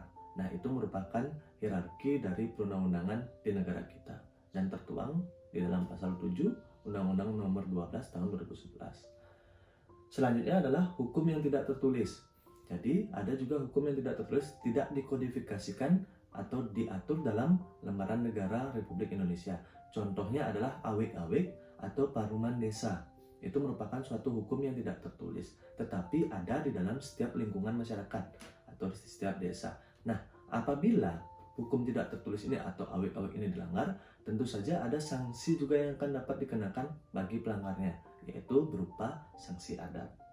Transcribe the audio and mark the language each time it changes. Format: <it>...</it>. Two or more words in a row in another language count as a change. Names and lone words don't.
<id>Nah, itu merupakan hierarki dari perundang-undangan di negara kita dan tertuang di dalam pasal 7 Undang-Undang Nomor 12 Tahun 2011. Selanjutnya adalah hukum yang tidak tertulis. Jadi, ada juga hukum yang tidak tertulis tidak dikodifikasikan atau diatur dalam lembaran negara Republik Indonesia. Contohnya adalah awik-awik atau paruman desa. Itu merupakan suatu hukum yang tidak tertulis, tetapi ada di dalam setiap lingkungan masyarakat atau di setiap desa. Nah, apabila hukum tidak tertulis ini atau awik-awik ini dilanggar, tentu saja ada sanksi juga yang akan dapat dikenakan bagi pelanggarnya, yaitu berupa sanksi adat.</id>